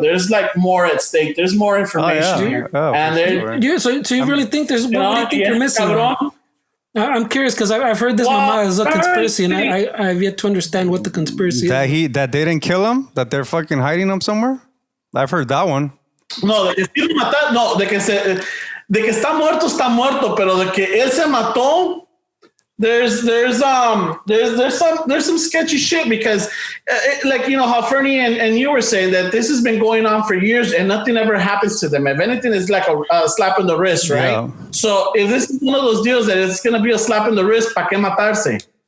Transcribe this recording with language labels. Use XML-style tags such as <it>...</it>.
<en>There's like more at stake. There's more information here. And so you really think there's, what do you think you're missing? I'm curious because I've heard this mama is a conspiracy, and I've yet to understand what the conspiracy is. That they didn't kill him? That they're fucking hiding him somewhere? I've heard that one.</en> <es>No, de que sí lo mataron, no, de que está muerto, pero de que él se mató.</es> <en>There's some sketchy shit because like how Fernie and you were saying that this has been going on for years and nothing ever happens to them. If anything, it's like a slap in the wrist, right? Yeah. So if this is one of those deals that it's going to be a slap in the wrist,</en> <es>¿pa qué matarse?</es>